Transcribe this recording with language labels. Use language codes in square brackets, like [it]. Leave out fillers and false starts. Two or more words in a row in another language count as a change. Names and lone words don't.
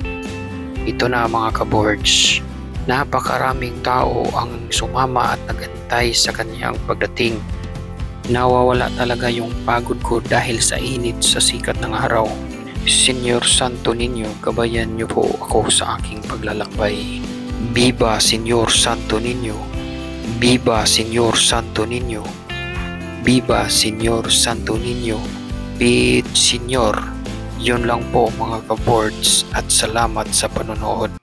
[tl] Ito na mga ka-boards, napakaraming tao ang sumama at nagantay sa kanyang pagdating. Nawawala talaga yung pagod ko dahil sa init sa sikat ng araw. Senyor Santo Niño, gabayan niyo po ako sa aking paglalakbay. Viva Señor Santo Niño! Viva Señor Santo Niño! Viva Señor Santo Niño! Pit Señor! Yun lang po mga ka-boards at salamat sa panonood.